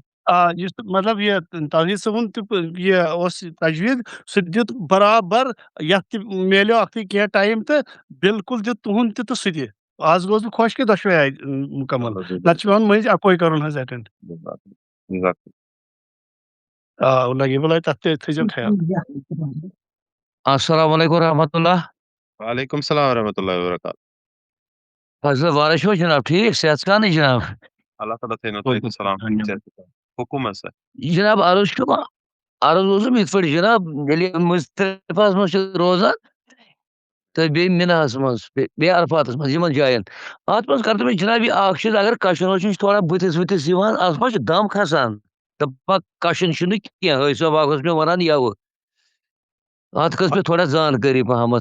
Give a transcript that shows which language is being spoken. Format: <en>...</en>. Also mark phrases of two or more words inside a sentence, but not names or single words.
<ks>یُس مطلب یہِ توحیٖد صٲبُن تہِ یہِ اوس تجویٖد سُہ تہِ دیُت برابر یَتھ تہِ میلیو اَکھتُے کینٛہہ ٹایم تہٕ بِلکُل دیُت تُہُنٛد تہِ تہٕ سُہ تہِ آز گوٚوُس بہٕ خۄش کہِ دۄشوے آیہِ مُکمل نتہٕ چھُ پیٚوان مٔنٛزۍ اَکوے کَرُن حظ ایٹینٛڈ لگے بلاے تَتھ تہِ تھٲیزیو خیال</ks> <ar>السلام علیکم ورحمۃ اللہ وعلیکم السلام ورحمۃ اللہ وبرکاتہ</ar> <ks>فضل وارٕ چھُوا جناب ٹھیٖک صحت سانٕے جناب اللہ تعالیٰ تھٲینو تۄہہِ سلام حُکُم حظ سر جناب عرض چھُ عرض اوسُم یِتھ پٲٹھۍ جناب ییٚلہِ مُزدلِفَس منٛز چھِ روزان تہٕ بیٚیہِ مِناہَس منٛز بیٚیہِ عرفاتَس منٛز یِمن جاین اَتھ منٛز کَرتو مےٚ جناب یہِ اکھ چیٖز اگر کشُن وشُن چھُ تھوڑا بٕتھِس وٕتھِس یِوان اَتھ منٛز چھُ دم کھسان دَپان کشُن چھُنہٕ کینٛہہ حٲج صٲب اکھ اوس مےٚ وَنان یَوٕ اَتھ کٔژ مےٚ تھوڑا زانکٲری پہمتھ</ks>